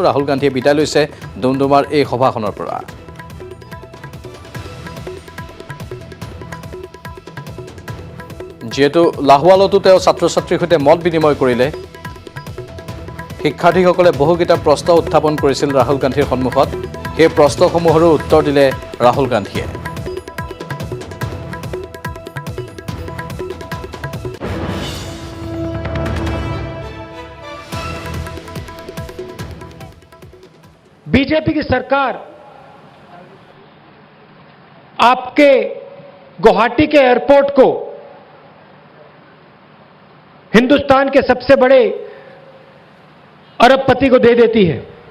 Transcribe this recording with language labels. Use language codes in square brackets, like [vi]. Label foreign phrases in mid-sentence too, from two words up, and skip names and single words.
[as] ৰাহুল গান্ধীয়ে বিদায় লৈছে ডুমডুমাৰ এই সভাখনৰ পৰা। যিহেতু লাহোৱালতো তেওঁ ছাত্ৰ ছাত্ৰীৰ সৈতে মত বিনিময় কৰিলে, শিক্ষাৰ্থীসকলে বহুকেইটা প্ৰশ্ন উত্থাপন কৰিছিল ৰাহুল গান্ধীৰ সন্মুখত। সেই প্ৰশ্নসমূহৰো উত্তৰ দিলে ৰাহুল গান্ধীয়ে। [hi] बीजेपी की सरकार आपके गुवाहाटी के एयरपोर्ट को हिंदुस्तान के सबसे बड़े अरबपति को दे देती है।